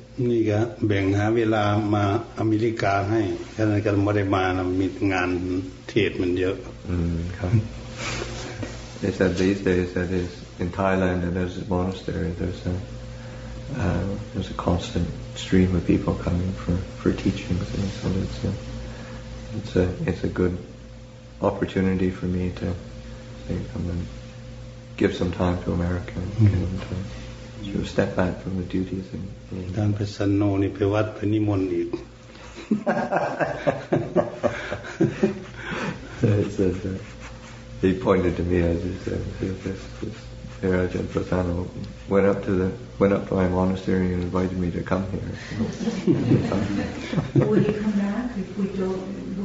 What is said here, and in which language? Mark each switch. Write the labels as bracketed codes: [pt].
[th] นี่ก็แบ่งหาเวลามาอเมริกาให้ฉะนั้นก็ไม่ได้มานะมีงานเทศมันเยอะ [en] ครับ They said these days that is in Thailand and there's a monastery, there's a constant stream of people coming for teachings, and so it's a good opportunity for me to come and give some time to America and step back from the duties. [th] การไปสันโนนี่ไปวัดไปนิมนต์อีก [en] He pointed to me as he said, this Ajahn Plien went up to my monastery and invited me to come here. Will he come back if we don't?